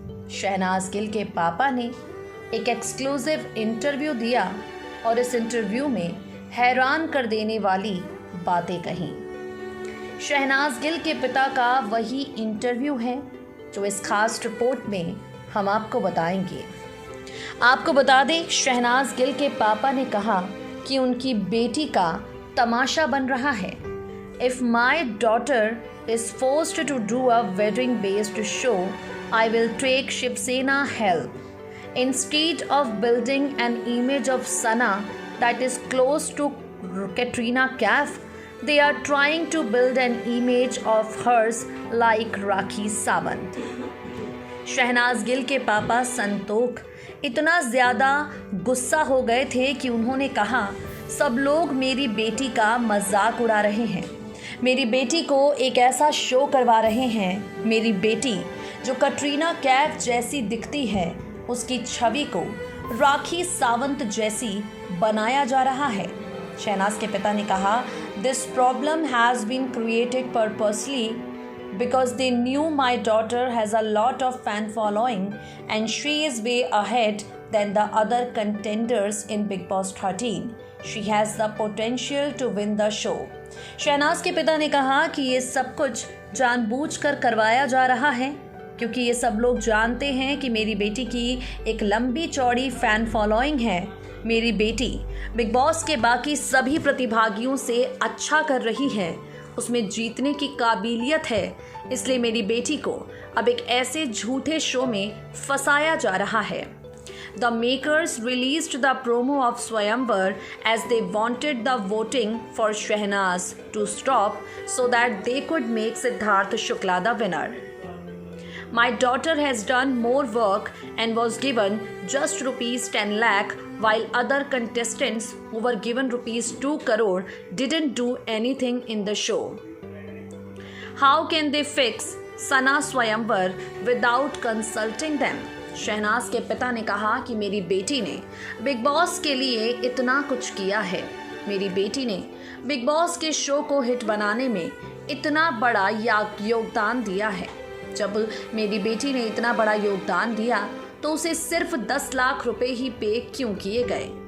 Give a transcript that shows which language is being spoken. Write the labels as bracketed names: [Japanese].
[Hindi] शहनाज गिल के पापा ने एक एक्सक्लूसिव इंटरव्यू दिया और इस इंटरव्यू में हैरान कर देने वाली बातें कहीं. शहनाज गिल के पिता का वही इंटरव्यू है जो इस खास रिपोर्ट में हम आपको बताएंगे. आपको बता दें, शहनाज गिल के पापा ने कहा कि उनकी बेटी का तमाशा बन रहा है. [English] If my daughter is forced to do a wedding based show, I will take Shiv Sena help. Instead of building an image of Sana that is close to Katrina Kaif, they are trying to build an image of hers like Rakhi Sawant. [Hindi] Shehnaaz Gill के पापा संतोख इतना ज़्यादा गुस्सा हो गए थे कि उन्होंने कहा, सब लोग मेरी बेटी का मजाक उड़ा रहे हैं, मेरी बेटी को एक ऐसा शो करवा रहे हैं। मेरी बेटी जो कटरीना कैफ जैसी दिखती है, उसकी छवि को राखी सावंत जैसी बनाया जा रहा है। शहनाज के पिता ने कहा, [English] This problem has been created purposely because they knew my daughter has a lot of fan following and she is way ahead than the other contenders in Big Boss 13. She has the potential to win the show. [Hindi] Shehnaaz के पिता ने कहा कि ये सब कुछ जानबूझकर करवाया जा रहा है क्योंकि ये सब लोग जानते हैं कि मेरी बेटी की एक लंबी चौड़ी फैन फॉलोइंग है। मेरी बेटी बिग बॉस के बाकी सभी प्रतिभागियों से अच्छा कर रही है, उसमें जीतने की काबिलियत है, इसलिए मेरी बेटी को अब एक ऐसे झूठे शो में फंसाया जा रहा है। [English] The makers released the promo of Swayamvar as they wanted the voting for Shehnaz to stop so that they could make Siddharth Shukla the winner. My daughter has done more work and was given just rupees 10 lakh while other contestants who were given rupees 2 crore didn't do anything in the show. How can they fix Sana Swayamvar without consulting them? [Hindi] Shehnaaz के पिता ने कहा कि मेरी बेटी ने big boss के लिए इतना कुछ किया है, मेरी बेटी ने बिग बॉस के शो को हिट बनाने में इतना बड़ा योगदान दिया है। जब मेरी बेटी ने इतना बड़ा योगदान दिया तो उसे सिर्फ 10 लाख रुपए ही पे क्यों किए गए?